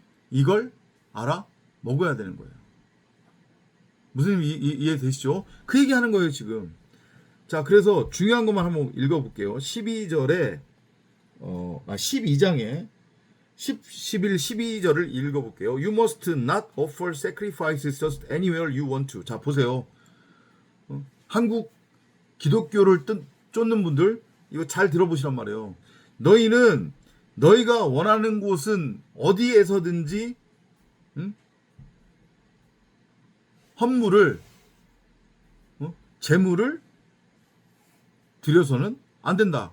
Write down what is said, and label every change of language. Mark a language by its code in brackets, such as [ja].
[ko] 이걸 알아 먹어야 되는 거예요. 무슨 이해되시죠? 그 얘기하는 거예요 지금. 자, 그래서 중요한 것만 한번 읽어볼게요. 12절에 12장에 11, 12절을 읽어볼게요. [en] You must not offer sacrifices just anywhere you want to. [ko] 자, 보세요. 한국 기독교를 쫓는 분들 이거 잘 들어보시란 말이에요. 너희는 너희가 원하는 곳은 어디에서든지 헌물을 제물을 드려서는 안 된다.